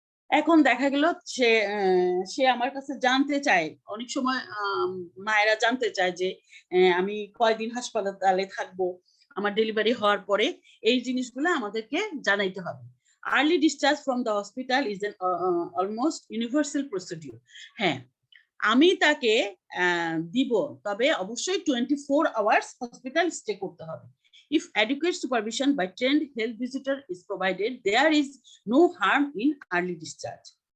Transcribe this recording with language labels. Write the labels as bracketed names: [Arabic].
[Bangla] এখন দেখা গেল সে আমার কাছে জানতে চায়, অনেক সময় মায়েরা জানতে চায় যে আমি কয়দিন হাসপাতালে থাকবো আমার ডেলিভারি হওয়ার পরে, এই জিনিসগুলো আমাদেরকে জানাইতে হবে। [English] Early discharge from the hospital is an almost universal procedure. [Bangla] হ্যাঁ, আমি তাকে দিব, তবে অবশ্যই 24 hours হসপিটাল স্টে করতে হবে। [English] If adequate supervision by trained health visitor is provided, there is no harm in early discharge.